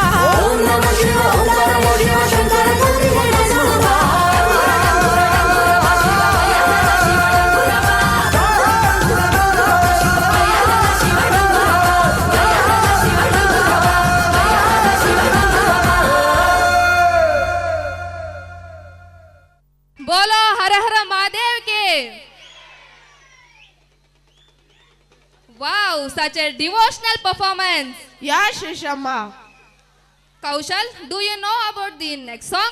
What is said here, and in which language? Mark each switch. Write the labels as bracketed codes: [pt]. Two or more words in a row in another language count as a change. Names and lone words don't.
[kn] ಓಂ ನಮ ಶಿವ ಓಂಕಾರ ನೀ ಶಿವ ಶಂಕರ ಗೌರಿ ಎಡೆ ನೋಡು ಬಾ. ಡಂಗುರ ಡಂಗುರ ಡಂಗುರ ಬಾ ಶಿವ ವಯ್ಯಾರದ ಶಿವ ಡಂಗುರ ಬಾ. ಡಂಗುರ ಡಂಗುರ ಬಾ ಶಿವ ವಯ್ಯಾರದ ಶಿವ ಡಂಗುರ ಬಾ. ವಯ್ಯಾರದ ಶಿವ ಡಂಗುರ ಬಾ. ವಯ್ಯಾರದ ಶಿವ ಡಂಗುರ ಬಾ. [hi] बोलो हर हर महादेव के [en] Wow, such a devotional performance. Yeah, Shishama. Kaushal, do you know about the next song?